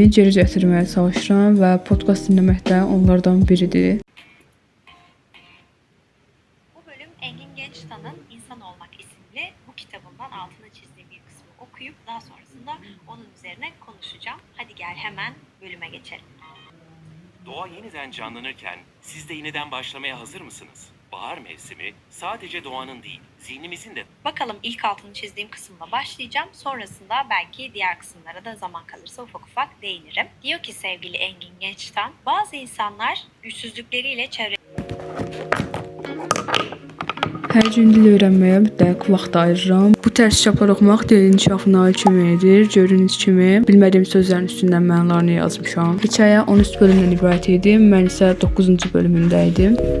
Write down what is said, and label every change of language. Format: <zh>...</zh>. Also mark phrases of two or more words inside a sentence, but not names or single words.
<az>geri gətirməyə çalışıram və podkast dinləmək də onlardan biridir.</az> <tr>Bu bölüm Engin Gençtan'ın İnsan Olmak isimli bu kitabından altını çizdiğim bir kısmı okuyup daha sonrasında onun üzerine konuşacağım. Hadi gel hemen bölüme geçelim. Doğa yeniden canlanırken siz de yeniden başlamaya hazır mısınız? Bahar mevsimi sadece doğanın değil, zihnimizin de. Bakalım ilk altını çizdiğim kısımla başlayacağım. Sonrasında belki diğer kısımlara da zaman kalırsa ufak ufak değinirim. Diyor ki sevgili Engin Gençtan, bazı insanlar güçsüzlükleriyle çevre...</tr> <az>Hər gün dil öyrənməyə mütləq vaxt ayırıram. Bu tərs kitablar oxumaq dilin inkişafına aid köməkdir. Gördüyünüz kimi bilmədiyim sözlərin üstündən mənalarını yazmışam. Hekayə 13 bölümdən ibarət idi. Mən isə 9-cu bölümündə idim.</az>